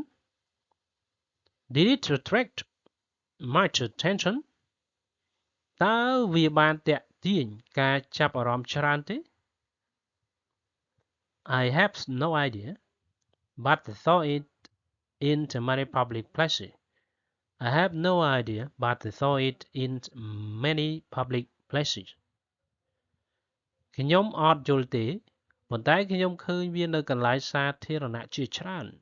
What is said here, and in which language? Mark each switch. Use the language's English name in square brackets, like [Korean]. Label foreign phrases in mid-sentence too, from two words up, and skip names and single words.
[English] Did it attract much attention? [Khmer] តើវាបានទាក់ទាញការចាប់អារម្មណ៍ច្រើនទេ [English] I have no idea, but I saw it in many public places. I have no idea, but I saw it in many public places. [Khmer] ខ្ញុំអត់យល់ទេប៉ុន្តែខ្ញុំឃើញវានៅកន្លែងសាធារណៈជាច្រើន